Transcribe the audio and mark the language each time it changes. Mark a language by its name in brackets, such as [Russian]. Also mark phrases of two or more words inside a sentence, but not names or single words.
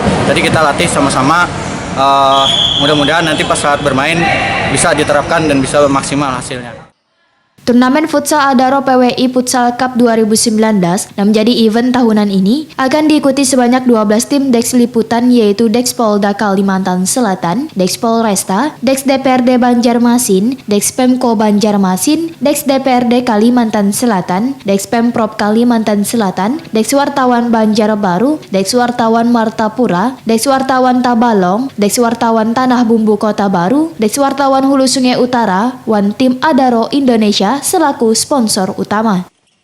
[Indonesian] Jadi kita latih sama-sama, mudah-mudahan nanti pas saat bermain bisa diterapkan dan bisa maksimal hasilnya. Turnamen futsal Adaro PWI Futsal Cup 2019 yang menjadi event tahunan ini akan diikuti sebanyak 12 tim Deks Liputan, yaitu Deks Polda Kalimantan Selatan, Deks Polresta, Deks DPRD Banjarmasin, Deks Pemko Banjarmasin, Deks DPRD Kalimantan Selatan, Deks Pemprov Kalimantan Selatan, Deks Wartawan Banjarbaru, Deks Wartawan Martapura, Deks Wartawan Tabalong, Deks Wartawan Tanah Bumbu Kota Baru, Deks Wartawan Hulu Sungai Utara, Wan Tim Adaro Indonesia selaku sponsor utama.